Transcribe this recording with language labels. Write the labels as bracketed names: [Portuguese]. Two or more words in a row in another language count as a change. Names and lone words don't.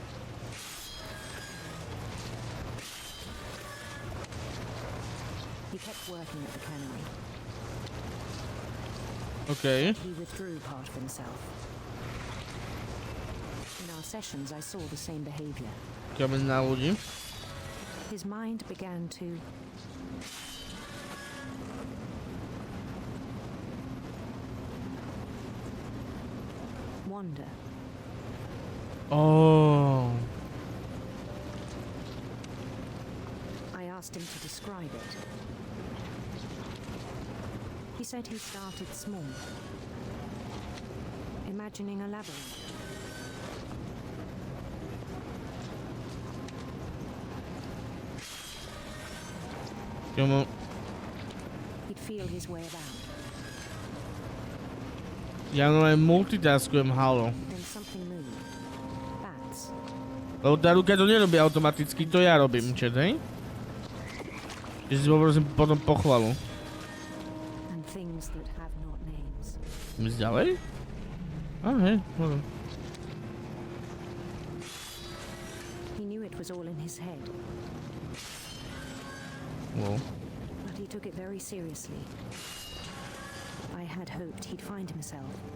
[English] He kept working at the cannery. Okay. He withdrew part of himself. In our sessions, I saw the same behavior. [Slovak] Kamen na ľudí. [English] His mind began to wander. Oh. I asked him to describe it. He said he started small, imagining a labyrinth. Come on. He'd feel his way about. [Slovak] Ja no aj multitaskujem, halo. [English] Then something moved. Bats. [Slovak] Lebo tá ruka to nerobí automaticky, to ja robím, čet, hej? Že si poprosím potom pochvalu. [English] And things that have not names. [Slovak] Ísť ďalej? Á, hej, môžem. [English] He knew it was all in his head. Wow. But he took it very seriously. I had hoped he'd find himself.